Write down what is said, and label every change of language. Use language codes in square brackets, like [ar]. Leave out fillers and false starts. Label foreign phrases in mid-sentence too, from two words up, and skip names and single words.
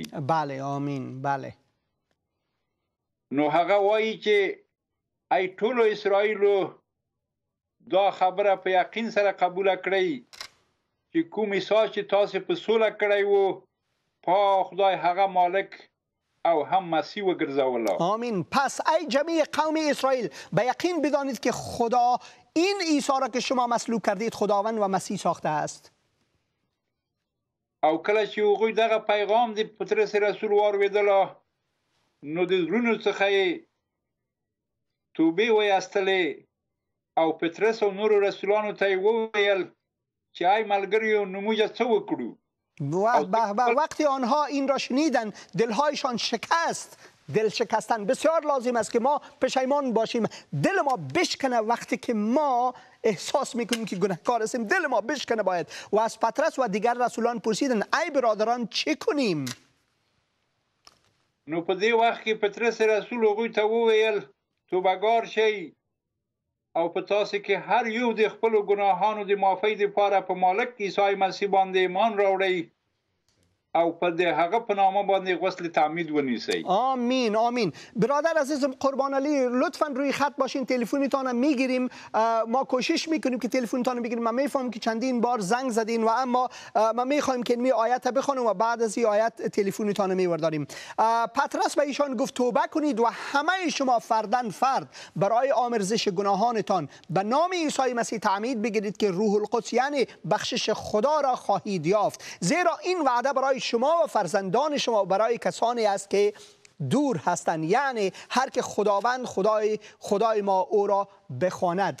[fa] بله آمین. بله. [ps] نو هغه وایي چې ای ټولو اسرائیلو دا خبره په یقین سره قبوله کړئ چې کوم عیسی چې تاسو په سوله کړی وو، پاک خدای هغه مالک او هم مسیح وګرځوله. [fa] آمین. پس ای جمیع قوم اسرائیل به یقین بدانید که خدا این عیسی را که شما مسلوب کردید خداوند و مسیح ساخته است. [ps] او کله چې هغوی دغه پیغام د پطرس رسول واورېدله، نو د زړونو څخه یې توبې وایستلې او پطرس او نورو رسولانو ته یې وویل چې ای ملګریو نو موږ څه وکړو؟ [fa] وقتی آنها این را شنیدن دلهایشان شکست. دل شکستن بسیار لازم است که ما پشیمان باشیم. دل ما بشکنه وقتی که ما احساس میکنیم که گناهکار هستیم. دل ما بشکنه باید. و از پطرس و دیگر رسولان پرسیدن ای برادران چه کنیم؟ [ps] نو په دې وخت کې پطرس رسول هغوی ته وویل توبهګار شئ او په تاسو کې هر یو د خپلو ګناهانو د معافۍ دپاره په مالک عیسی مسیح باندې ایمان راوړئ او په هغه په نامه باندې غسل تعمید ونیسي. [fa] آمین آمین. برادر عزیزم قربان علی لطفا روی خط باشین، تلفنتان میگیریم. ما کوشش میکنیم که تلفنتان بگیریم. من میفهمم که چندین بار زنگ زدین و اما ما میخوایم که این آیت بخونیم و بعد از این آیت تلفنتان میورداریم. پترس به ایشان گفت توبه کنید و همه شما فردن فرد برای آمرزش گناهانتان به نام عیسی مسیح تعمید بگیرید که روح القدس یعنی بخشش خدا را خواهید یافت، زیرا این وعده برای شما و فرزندان شما و برای کسانی است که دور هستند، یعنی هر که خداوند خدای ما او را بخواند.